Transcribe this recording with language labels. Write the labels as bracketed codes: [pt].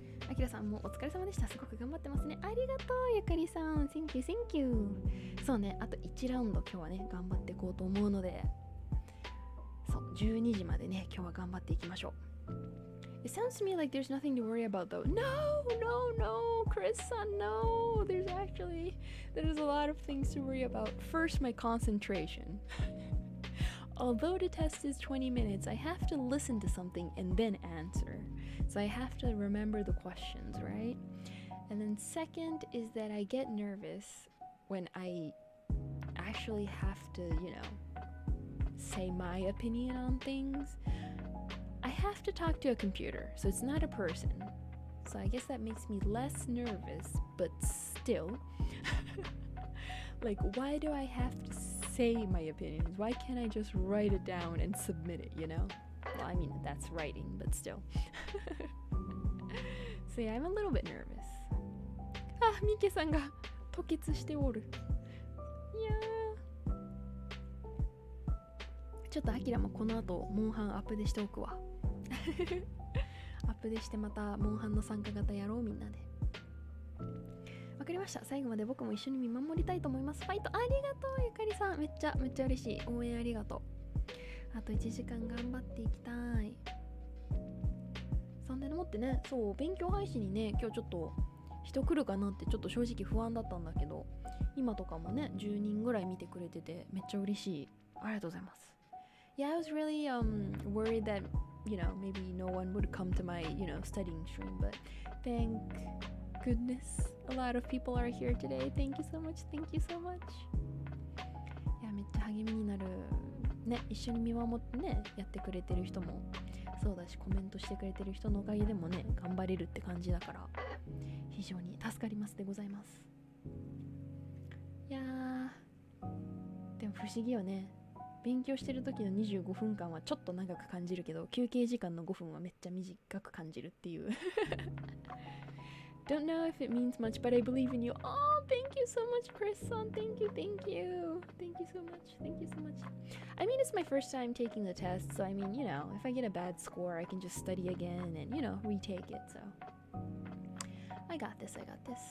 [ja] あきらさんもお疲れ様でした。すごく頑張ってますね。ありがとうゆかりさん。 [en] Thank you, thank you。 [ja] そうね、あと1ラウンド今日はね頑張っていこうと思うので、そう12時までね今日は頑張っていきましょう。 [en] It sounds to me like there's nothing to worry about though. No, Chris-san, no. There's a lot of things to worry about. First, my concentration. Although the test is 20 minutes, I have to listen to something and then answer. So I have to remember the questions, right? And then second is that I get nervous when I actually have to, say my opinion on things.I have to talk to a computer, so it's not a person. So I guess that makes me less nervous, but still. Like, why do I have to say my opinions? Why can't I just write it down and submit it, Well, I mean, that's writing, but still. So yeah, I'm a little bit nervous. [ja] あ、ミケさんが吐血しておる。いやー。ちょっとアキラもこの後、モンハンアップでしておくわ。アップでしてまたモンハンの参加型やろうみんなで。わかりました。最後まで僕も一緒に見守りたいと思います。ファイトありがとうゆかりさん。めっちゃ嬉しい。応援ありがとう。あと1時間頑張っていきたい。そんでもってね、そう勉強配信にね今日ちょっと人来るかなってちょっと正直不安だったんだけど、今とかもね10人ぐらい見てくれててめっちゃ嬉しい。ありがとうございます。 [en] Yeah, I was really worried that maybe no one would come to my studying stream, but thank goodness a lot of people are here today. Thank you so much. Thank you so much. [ja] いやめっちゃ励みになるね。一緒に見守ってねやってくれてる人もそうだし、コメントしてくれてる人のおかげでもね頑張れるって感じだから非常に助かりますでございます。いやーでも不思議よね。勉強してる時の25分間はちょっと長く感じるけど、休憩時間の5分はめっちゃ短く感じるっていう [en] Don't know if it means much, but I believe in you. Oh, thank you so much, Chris-san. Thank you, thank you. Thank you so much. Thank you so much. I mean, it's my first time taking the test, so I mean, you know, if I get a bad score, I can just study again and, you know, retake it, so. I got this, I got this.